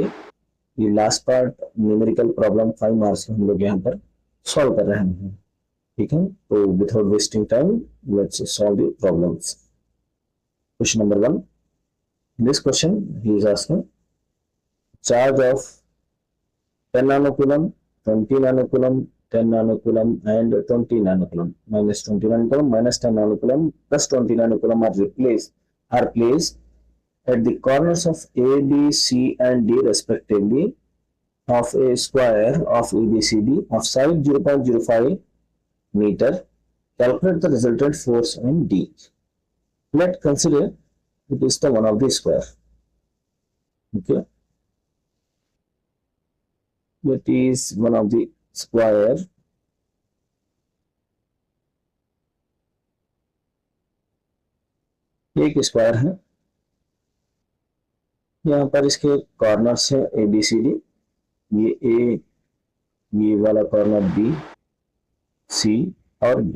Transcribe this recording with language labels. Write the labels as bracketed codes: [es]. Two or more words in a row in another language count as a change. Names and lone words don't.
[hi] ये [en] last part numerical problem [hi] 5 मार्क्स के हम लोग यहाँ पर सॉल्व कर रहे हैं। ठीक है, तो [en] without wasting time let's solve the problems. question number 1, this question he is asking charge of 10 nanocoulomb, 20 nanocoulomb, 10 nanocoulomb and 20 nanocoulomb, minus 20 nanocoulomb, minus 10 nanocoulomb plus 20 nanocoulomb are placed at the corners of A, B, C and D respectively of a square of ABCD of side 0.05 meter. Calculate the resultant force on D. Let's consider it is the one of the square. Okay, that is one of the square. [hi] एक स्क्वायर है, यहाँ पर इसके कॉर्नर्स है ए बी सी डी। ये ए, ये वाला कॉर्नर बी, सी और डी।